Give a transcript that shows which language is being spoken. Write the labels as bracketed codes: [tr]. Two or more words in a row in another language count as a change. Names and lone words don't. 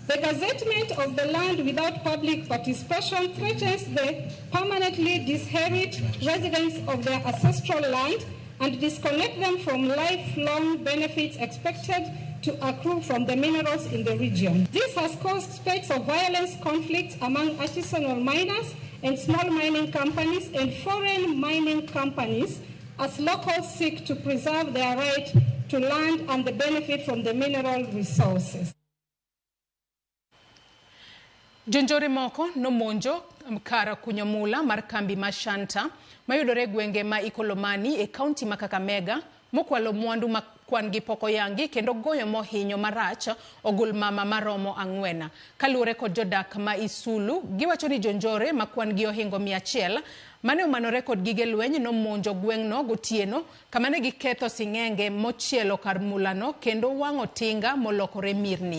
[en] The gazettement of the land without public participation threatens the permanently disinherit residents of their ancestral land and disconnect them from lifelong benefits expected to accrue from the minerals in the region. This has caused spate of violence, conflicts among artisanal miners and small mining companies and foreign mining companies as locals seek to preserve their right to land and the benefit from the mineral resources. [luo] Jonjore moko no monjo kara kunyomula mar kambi mashanta mayudore gwenge ma Ikolomani e kaunti ma Kakamega mokwalo mwandu makwan gi poko yangi kendo goyo mohinyo marach ogul mama maromo 4 kaluwore kod jodak ma Isulu giwacho ni jonjore makwan gi ohingo 100 mane omanore kod gige lweny no monjo gweng'no gotieno kama ne giketho sing'enge mochielo kar mulano kendo wang'o tinga molokore mirni.